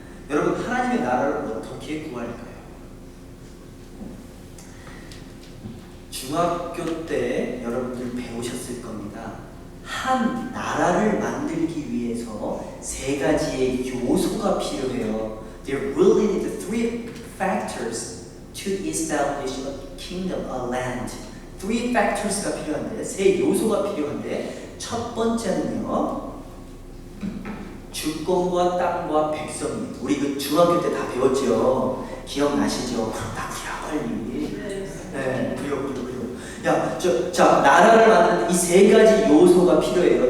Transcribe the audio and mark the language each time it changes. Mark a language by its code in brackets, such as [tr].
[ko] 여러분, 하나님의 나라를 어떻게 구할까요? 중학교 때 여러분들 배우셨을 겁니다. 한 나라를 만들기 위해서 세 가지의 요소가 필요해요. [en] There really need the three factors to establish a kingdom, a land. Three factors [ko] 가 필요한데, 세 요소가 필요한데, 첫 번째는요, 주권과 땅과 백성입니다. 우리 그 중학교 때 다 배웠죠. 기억나시죠? 그렇다고요, 빨리. 네, 그래요. 야, 자, 나라를 만드는 이 세 가지 요소가 필요해요.